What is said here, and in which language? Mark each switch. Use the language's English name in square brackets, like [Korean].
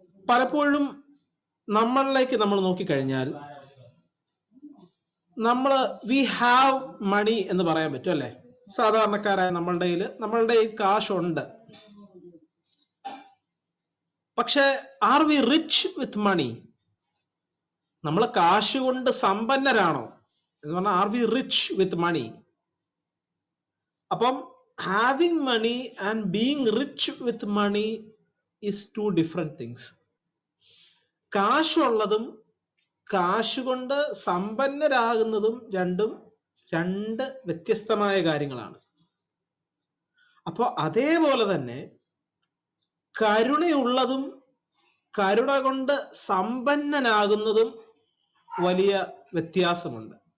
[Malayalam] പലപ്പോഴും നമ്മളിലേക്ക് നമ്മൾ നോക്കിക്കഴിഞ്ഞാൽ [English] we have money [Malayalam] എന്ന് പറയാൻ പറ്റും, അല്ലേ? സാധാരണക്കാരായ നമ്മളുടെ കാശുണ്ട്. പക്ഷെ [English] Are we rich with money? [Malayalam] നമ്മൾ കാശ് കൊണ്ട് സമ്പന്നരാണോ എന്ന് പറഞ്ഞാൽ ആർ വി റിച്ച് വിത്ത് മണി? [English] അപ്പം having money and being rich with money is two different things. [Malayalam] കാശുള്ളതും കാശ് കൊണ്ട് സമ്പന്നരാകുന്നതും രണ്ട് വ്യത്യസ്തമായ കാര്യങ്ങളാണ്. അപ്പോൾ അതേപോലെ തന്നെ കരുണയുള്ളതും കരുണ കൊണ്ട് സമ്പന്നനാകുന്നതും വലിയ വ്യത്യാസമുണ്ട്.